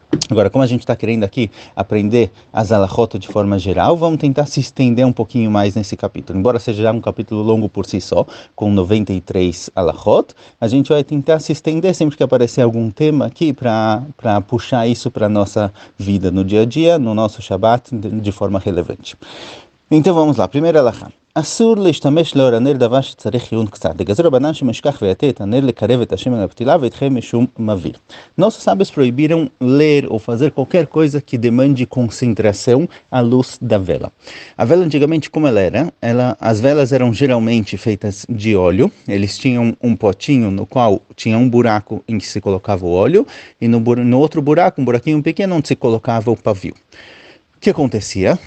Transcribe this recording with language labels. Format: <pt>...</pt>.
<pt>Agora, como a gente está querendo aqui aprender as halachot de forma geral, vamos tentar se estender um pouquinho mais nesse capítulo. Embora seja já um capítulo longo por si só, com 93 halachot, a gente vai tentar se estender sempre que aparecer algum tema aqui para puxar isso para a nossa vida no dia a dia, no nosso Shabbat, de forma relevante. Então vamos lá, primeira halachá.</pt> <he>אסור להשתמש לאור הנר דבר שצריך עיון קצת. דגזר רבנן שמשכח ויטה את הנר לקרב את השם אל הפתילה וידחה משום מביא.</he> <pt>Nossos sábios proibiram ler ou fazer qualquer coisa que demande concentração à luz da vela. A vela antigamente como ela era? As velas eram geralmente feitas de óleo. Eles tinham um potinho no qual tinha um buraco em que se colocava o óleo e no outro buraco, um buraquinho pequeno onde se colocava o pavio. O que acontecia?</pt>